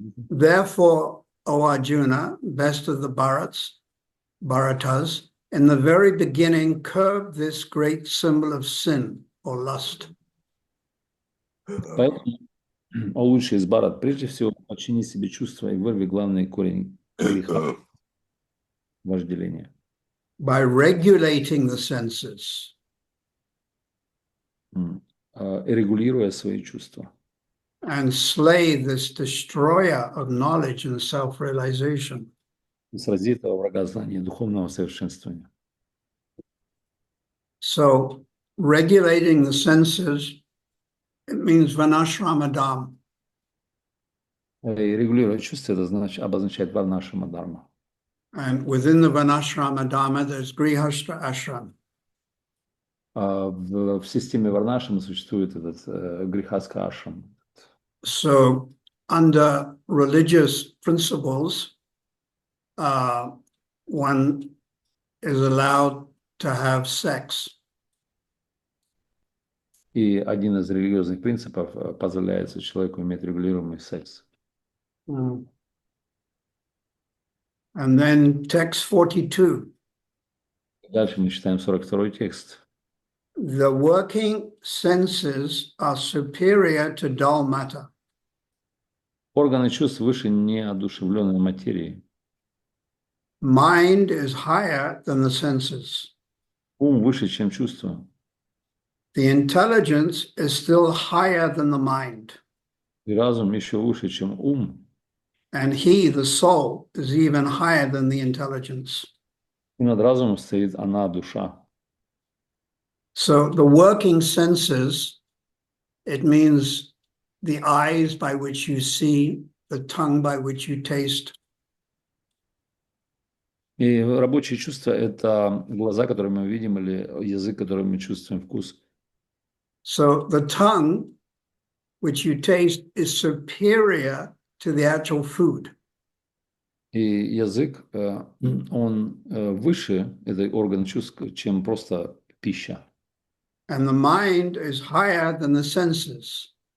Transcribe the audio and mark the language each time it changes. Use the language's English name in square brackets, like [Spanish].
[English] Therefore, O Arjuna, best of the Bharatas, in the very beginning curb this great symbol of sin or lust. [Russian] Поэтому, о лучший из Бхарат, прежде всего, подчини себе чувства и вырви главный корень греха, вожделения. [English] By regulating the senses. [Russian] Регулируя свои чувства. [English] and slay this destroyer of knowledge and self-realization. [Russian] И срази этого врага знания и духовного совершенствования. [English] So regulating the senses, it means vanashrama dharma. [Russian] И регулировать чувства, это значит, обозначает варнашрама дharma. [English] And within the vanashrama dharma, there's grihastha ashram. [Russian] В системе варнашрама существует этот грихастха ашрам. [English] So under religious principles, one is allowed to have sex. [Russian] И один из религиозных принципов позволяет человеку иметь регулируемый секс. [English] And then text 42. [Russian] Дальше мы читаем 42-й текст. [English] The working senses are superior to dull matter. [Russian] Органы чувств выше неодушевленной материи. [English] Mind is higher than the senses. [Russian] Ум выше, чем чувства. [English] The intelligence is still higher than the mind. [Russian] И разум еще выше, чем ум. [English] And he, the soul, is even higher than the intelligence. [Russian] И над разумом стоит она, душа. [English] So the working senses, it means the eyes by which you see, the tongue by which you taste. [Russian] И рабочие чувства – это глаза, которые мы видим, или язык, которым мы чувствуем вкус. [English] So the tongue, which you taste, is superior to the actual food. [Russian] И язык, он выше, это орган чувств, чем просто пища. [English] And the mind is higher than the senses.